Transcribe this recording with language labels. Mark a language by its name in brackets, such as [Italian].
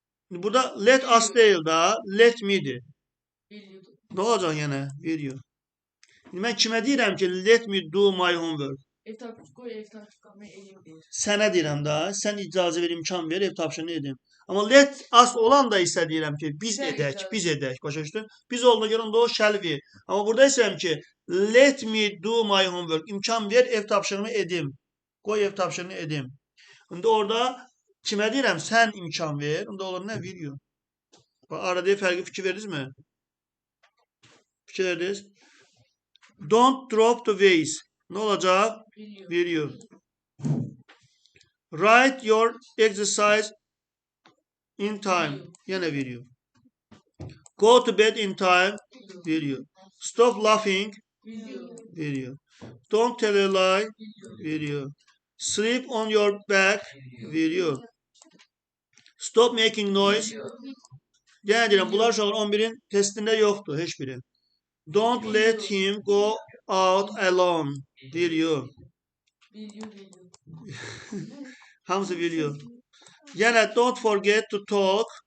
[Azerbaijani] Burada let us deyil da, let me'dir. Nə olacaq yenə? Will you. Mən kimə deyirəm ki, [English] let me do my homework? [Azerbaijani] Ev tapşırıqlarını eləyim deyir. Sənə deyirəm da, sən icazə ver, imkan ver, ev tapşırığını edeyim. Amma let us olan da isə deyirəm ki, biz edək, başa düşdün? Biz olduğuna görə onda o shall be. Amma burada istəyirəm ki, [English] let me do my homework, [Azerbaijani] imkan ver, ev tapşırığını edim. Qoy ev tapşırığını edim. İndi orada kimə deyirəm, sən imkan ver, onda olur nə? [English] Will you. [Azerbaijani] Arada fərqi fikir verdinizmi? Fikir verdiniz? [English] Don't drop the vase. [Azerbaijani] Nə olacaq? [English] Will you. Write your exercise in time. Yenə will you. Go to bed in time. Will you. Stop laughing. Will you. Don't tell a lie. Will you. Sleep on your back. Will you. Stop making noise. [Azerbaijani] Yəni deyirəm, bunlar uşaqlar 11-in testində yoxdur, heç biri. [English] Don't let him go out alone. Will you. [Azerbaijani] Hamısı [English] will you. [Azerbaijani] Yenə [English] don't forget to talk.